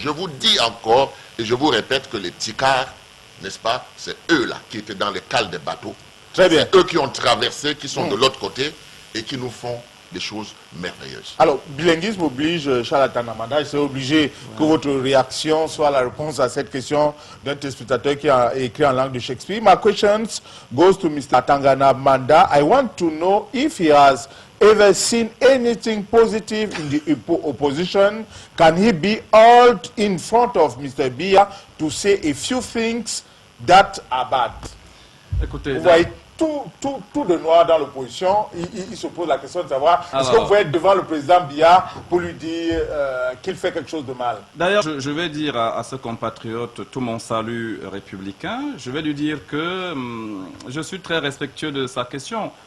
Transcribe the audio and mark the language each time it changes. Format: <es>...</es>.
<fr>Je vous dis encore, et je vous répète que les Tikars, n'est-ce pas, c'est eux-là qui étaient dans les cales des bateaux. Très bien. C'est eux qui ont traversé, qui sont de l'autre côté et qui nous font des choses merveilleuses. Alors, bilinguisme oblige, Charles Tanamanda, c'est obligé que votre réaction soit la réponse à cette question d'un téléspectateur qui a écrit en langue de Shakespeare.</fr> <en>My questions goes to Mr. Tangana Manda. I want to know if he has ever seen anything positive in the opposition. Can he be hauled in front of Mr. Biya to say a few things that are bad?</en> <fr>Écoutez, Vous voyez tout de noir dans l'opposition. Il se pose la question de savoir est-ce que vous pouvez être devant le président Biya pour lui dire qu'il fait quelque chose de mal? D'ailleurs, je vais dire à ce compatriote tout mon salut républicain. Je vais lui dire que je suis très respectueux de sa question.</fr>